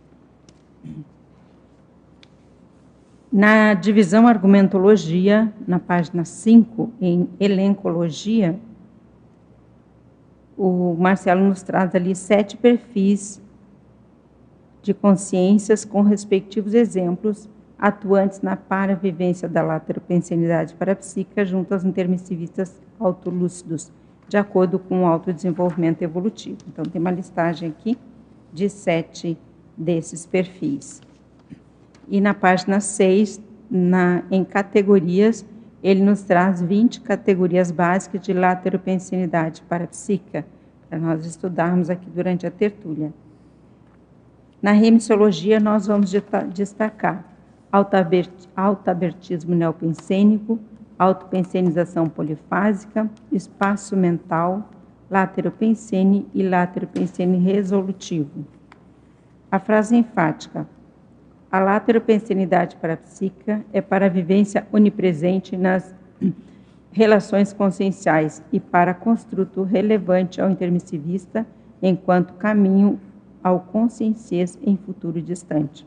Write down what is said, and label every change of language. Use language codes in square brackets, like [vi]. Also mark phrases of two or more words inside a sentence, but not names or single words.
[pt] Na divisão argumentologia, na página 5, em elencologia, o Marcelo nos traz ali 7 perfis de consciências com respectivos exemplos atuantes na paravivência da lateropensenidade parapsíquica junto aos intermissivistas autolúcidos, de acordo com o autodesenvolvimento evolutivo. Então, tem uma listagem aqui de 7 desses perfis. E na página 6, em categorias, ele nos traz 20 categorias básicas de lateropensenidade parapsíquica, para nós estudarmos aqui durante a tertúlia. Na remissologia, nós vamos destacar autoabertismo neopensênico, autopensenização polifásica, espaço mental, lateropensene e lateropensene resolutivo. A frase enfática: a lateropensenidade parapsíquica é para a vivência onipresente nas relações conscienciais e para construto relevante ao intermissivista enquanto caminho ao consciências em futuro distante.